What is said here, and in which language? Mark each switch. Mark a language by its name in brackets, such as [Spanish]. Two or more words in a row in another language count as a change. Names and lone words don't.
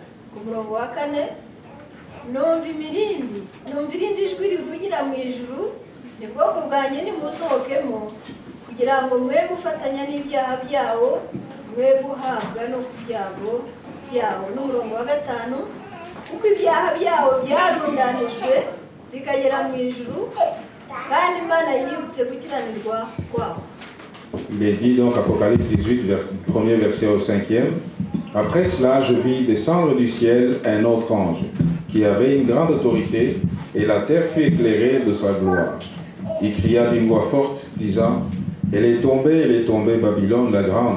[Kinyarwanda] Ku murongo wa 4, numva irindi jwi rivugira mu ijuru, ni bwoko bwanjye nimusohokemo kugira ngo mwe gufatanya n'ibyaha byawo, mwe guhabwa no ku byago byawo. N'umurongo wa 5, kuko ibyaha byawo byarundanijwe bikagera mu ijuru, kandi Imana yibutse gukiranirwa kwawo. [French] Il est dit donc Apocalypse 18, premier verset au 5e. Après cela, je vis descendre du ciel un autre ange qui avait une grande autorité, et la terre fut éclairée de sa gloire. Il cria d'une voix forte, disant: elle est tombée, Babylone la grande.